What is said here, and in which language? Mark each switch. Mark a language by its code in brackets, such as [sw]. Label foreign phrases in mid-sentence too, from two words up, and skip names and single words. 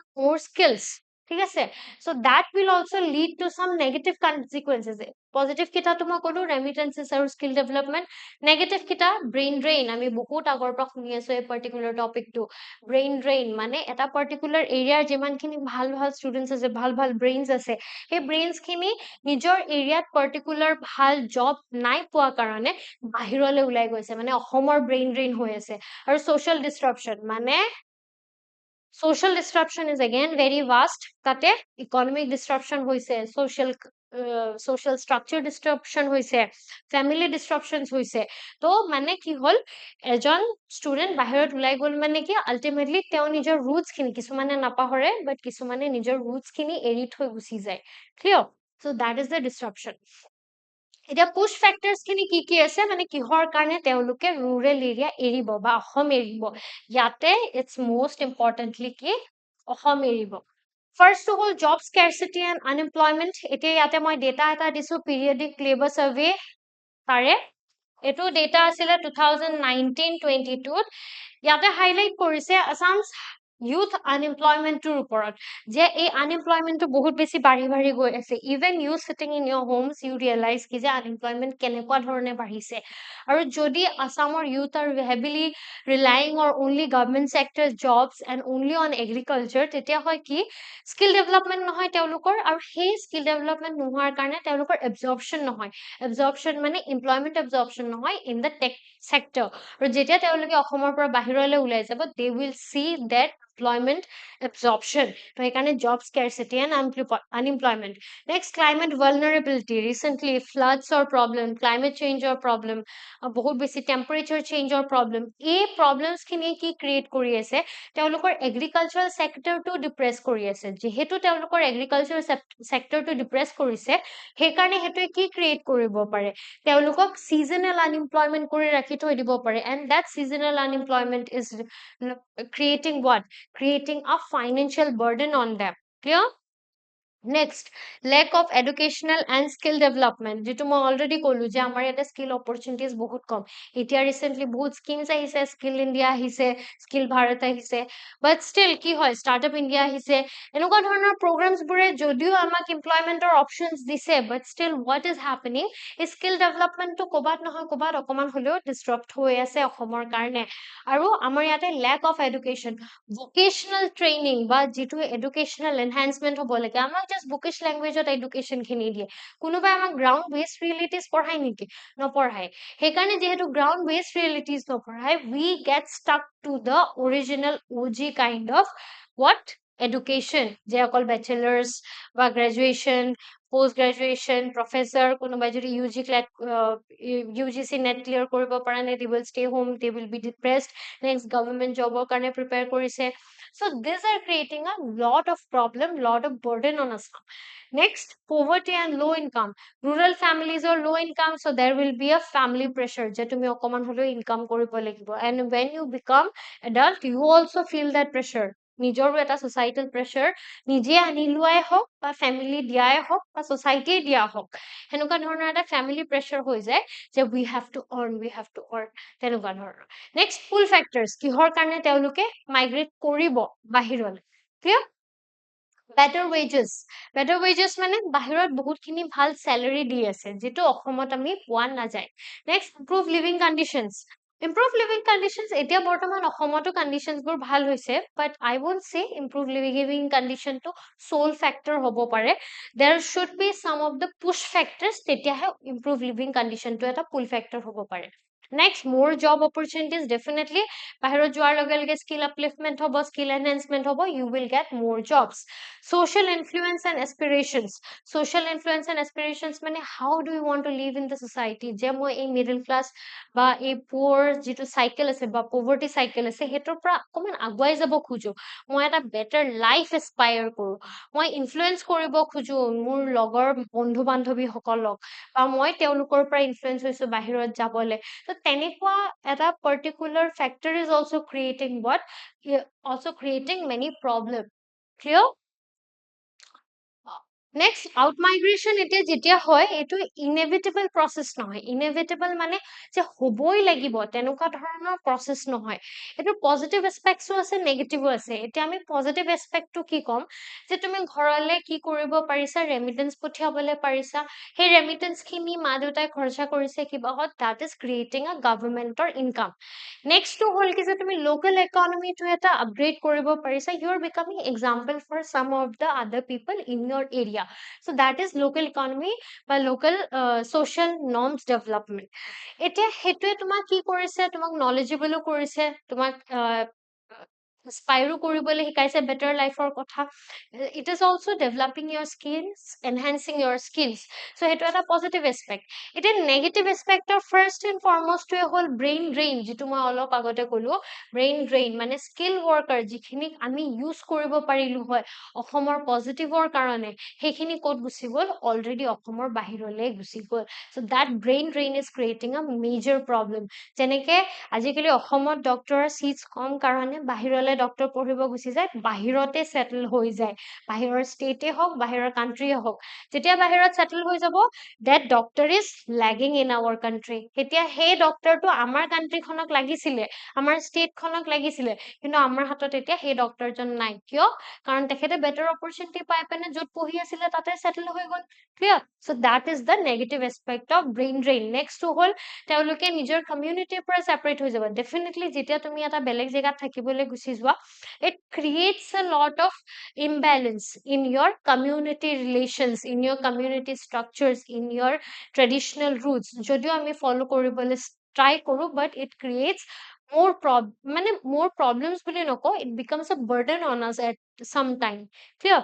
[as] মোৰ স্কিলছ ঠিক আছে [en] so that will also lead to some negative consequences [as] পজিটিভ কেইটাটো মই ক'লো ৰেমিটেন্সেছ আৰু [en] skill development [as] নেগেটিভ কেইটা [en] brain drain [as] আমি বহুত আগৰ পৰা শুনি আছো এই [en] particular topicটো brain drain [as] মানে এটা [en] particular areaৰ [as] যিমানখিনি ভাল ভাল ষ্টুডেণ্টছ আছে ভাল ভাল ব্ৰেইনছ আছে সেই ব্ৰেইনছখিনি নিজৰ এৰিয়াত পাৰ্টিকুলাৰ ভাল জব নাই পোৱা কাৰণে বাহিৰলৈ ওলাই গৈছে মানে অসমৰ [en] brain drain [as] হৈ আছে আৰু [en] social disruption [as] মানে [en] social disruption is again very vast তাতে economic disruption হৈছে social structure disruption হৈছে family disruptions হৈছে [as] তো মানে কি হল এজন ষ্টুডেন্ট বাহিৰত ওলাই গ'ল মানে কি আলটিমেটলি তেওঁ নিজৰ ৰুটছ খিনি কিছুমানে নাপাহৰে বাট কিছুমানে নিজৰ ৰুটছ খিনি এৰি থৈ গুচি যায় ক্লিয়াৰ [en] so that is the disruption [as] এতিয়া [en] push factors [as] খিনি কি আছে মানে কিহৰ কাৰণে তেওঁলোকে ৰুৰেল এৰিয়া এৰিব বা অসম এৰিব ইয়াতে [en] it's most importantly [as] কি অসম এৰিব ফাৰ্ষ্টটো হ'ল [en] job scarcity and unemployment [as] এতিয়া ইয়াতে মই ডেটা এটা দিছো [en] periodic labour survey [as] তাৰে এইটো ডেটা আছিলে 2019-22 ইয়াতে হাইলাইট কৰিছে আছাম [en] youth unemploymentটোৰ [as] ওপৰত যে এই আনএমপ্লয়মেণ্টটো বহুত বেছি বাঢ়ি গৈ আছে [en] even you sitting in your homes you realize [as] কি যে আনএমপ্লয়মেণ্ট কেনেকুৱা ধৰণে বাঢ়িছে আৰু যদি আছামৰ [en] youth are heavily relying on only government sector jobs and only on agriculture [as] তেতিয়া হয় কি [en] skill development [as] নহয় তেওঁলোকৰ আৰু সেই [en] skill development [as] নোহোৱাৰ কাৰণে তেওঁলোকৰ এবজৰ্পশ্যন নহয় এবজৰ্পশ্যন মানে [en] employment absorption [as] নহয় [en] in the tech sector [as] আৰু যেতিয়া তেওঁলোকে অসমৰ পৰা বাহিৰলৈ ওলাই যাব [en] they will see that employment absorption [as] তো সেইকাৰণে [en] job scarcity and unemployment next climate vulnerability recently floods or problem climate change or problem [as] বহুত বেছি [en] temperature change or problem এই problems খিনি [as] কি create কৰি আছে তেওঁলোকৰ [en] agricultural sector [as] টো depress কৰি আছে যেহেতু তেওঁলোকৰ [en] agricultural sector [as] টো depress কৰিছে সেইকাৰণে হেতুৱে কি create কৰিব পাৰে তেওঁলোকক [en] seasonal unemployment [as] কৰি ৰাখি থৈ দিব পাৰে [en] and that seasonal unemployment is creating what creating a financial burden on them clear Next, lack of educational and skill development. [as] যেটো মই already কলো যে আমাৰ ইয়াতে [en] skill opportunities [as] বহুত কম। এতিয়া recently বহুত schemes আহিছে, [en] skill India [as] আহিছে, [en] skill Bharat [as] আহিছে, [en] but still [as] কি হয়, [en] startup India [as] আহিছে, এনেকুৱা ধৰণৰ programs বোৰে যদিও আমাক employmentor options দিছে, [en] but still what is happening is skill development [as] টো ক'বাত নহয় ক'বাত অকমান হলেও disrupt হৈ আছে অসমৰ কাৰণে। আৰু আমাৰ ইয়াতে [en] lack of education, vocational training [as] বা যিটো educational enhancement হ'ব লাগে, আমাক [en] just bookish language [as] ত education খিনি দিয়ে। কোনোবাই আমাক [en] ground based realities [as] পঢ়ায় নেকি? নপঢ়ায়। সেইকাৰণে যিহেতু [en] ground based realities [as] নপঢ়ায়, [en] we get stuck to the original OG kind of what? Education, [as] যে অকল bachelors বা graduation, [en] post graduation, [as] professor, কোনোবাই যদি UGC net clear কৰিব পৰা নাই, [en] they will stay home, they will be depressed, next government job কাৰণে prepare কৰিছে। So these are creating a lot of problem, lot of burden on us. Next, poverty and low income. Rural families or low income, so there will be a family pressure [as] যে তুমি অকমান হলেও [en] income [as] কৰিব লাগিব। [en] And when you become adult, you also feel that pressure. [as] নিজৰো এটা [en] societal pressure, [as] নিজে আনি লোৱাই হওক বা family দিয়াই হওক বা society দিয়া হওক, সেনেকুৱা ধৰণৰ এটা [en] family pressure [as] হৈ যায় যে [en] we have to earn, we have to earn, [as] তেনেকুৱা ধৰণৰ। [en] Next, pull factors, [as] কিহৰ কাৰণে তেওঁলোকে migrate কৰিব বাহিৰলৈ। Clear? [en] better wages, better wages [as] মানে বাহিৰত বহুতখিনি ভাল salary দি আছে, যেটো অসমত আমি পোৱা নাযায়। [en] Next, improve living conditions, improve living conditions, [as] এতিয়া বৰ্তমান অসমতো conditions বোৰ ভাল হৈছে, [en] but I won't say improve living condition টো sole factor [as] হ'ব পাৰে। [en] There should be some of the push factors, তেতিয়াহে improve living condition টো এটা pull factor [as] হ'ব পাৰে। [en] Next, more job opportunities, definitely [as] বাহিৰত যোৱাৰ লগে লগে [en] skill upliftment হ'ব, skill enhancement হ'ব, you will get more jobs. Social influence and aspirations, social influence and aspirations মানে how do you want to live in the society, [as] যে মই এই [en] middle class [as] বা এই poor যিটো cycle আছে বা [en] poverty cycle [as] আছে, সেইটোৰ পৰা অকমান আগুৱাই যাব খোজো, মই এটা [en] better life [as] aspire কৰো, মই influence কৰিব খোজো মোৰ লগৰ বন্ধু বান্ধৱী সকলক, বা মই তেওঁলোকৰ পৰা influence হৈছো বাহিৰত যাবলে। তো তেনেকুৱা এটা [en] particular factor is also creating what? Also creating many problems. [as] Clear? Next, [en] out migration [as] এতিয়া যেতিয়া হয়, এইটো [en] inevitable process [as] নহয়। inevitable মানে যে হ'বই লাগিব তেনেকুৱা ধৰণৰ process নহয়। এইটো [en] positive aspects [as] আছে, negative আছে। এতিয়া আমি [en] positive aspect [as] টো কি ক'ম, যে তুমি ঘৰলে কি কৰিব পাৰিছা, remittance পঠিয়াবলে পাৰিছা, সেই remittance খিনি মা দেউতাই খৰচা কৰিছে কিবাহত, [en] that is creating a governmentor income. [as] Next টো হ'ল কি যে তুমি [en] local economy [as] টো এটা upgrade কৰিব পাৰিছা, [en] you are becoming example for some of the other people in your area. So that is local economy বা local social norms development. [as] এতিয়া সেইটোৱে তোমাক কি কৰিছে, তোমাক knowledgeable কৰিছে, তোমাক aspire কৰিবলৈ শিকাইছে [en] better life [as] ৰ কথা। [en] It is also developing your skills, enhancing your skills. [as] So সেইটো এটা [en] positive aspect. [as] এতিয়া [en] negative aspect of first and foremost [as] টোৱে হ'ল [en] brain drain, [as] যিটো মই অলপ আগতে ক'লো, [en] brain drain [as] মানে [en] skill worker [as] যিখিনিক আমি use কৰিব পাৰিলো হয় অসমৰ পজিটিভৰ কাৰণে, সেইখিনি ক'ত গুচি গ'ল, অলৰেডি অসমৰ বাহিৰলৈ গুচি গ'ল। [en] So that brain drain is creating a major problem. [as] যেনেকে আজিকালি অসমত ডক্টৰৰ seats কম কাৰণে বাহিৰলৈ ডক্টৰ পঢ়িব গুচি যায়, বাহিৰতে settle হৈ যায়, বাহিৰৰ ষ্টেটে হওক বাহিৰৰ কাণ্ট্ৰিয়ে হওক। যেতিয়া বাহিৰত settle হৈ যাব, [en] that doctor is lagging in our country. [as] এতিয়া সেই ডক্টৰটো আমাৰ কাণ্ট্ৰিখনক লাগিছিলে, আমাৰ ষ্টেটখনক লাগিছিলে, কিন্তু আমাৰ হাতত এতিয়া সেই ডক্টৰজন নাই। কিয়? কাৰণ তেখেতে [en] better opportunity [as] পাই পেনে য'ত পঢ়ি আছিলে তাতে settle হৈ গ'ল। Clear? [en] So that is the negative aspect of brain drain. [as] Next টো হ'ল তেওঁলোকে নিজৰ communityৰ পৰা separate হৈ যাব। Definitely যেতিয়া তুমি এটা বেলেগ জেগাত থাকিবলৈ গুচি যোৱা, [en] it creates a lot of imbalance in your community relations, in your community structures, in your traditional roots. [as] যদিও আমি follow কৰিবলৈ try কৰো, [en] but it creates মানে more problems [as] বুলি নকওঁ, [en] it becomes a burden on us at some time. Clear?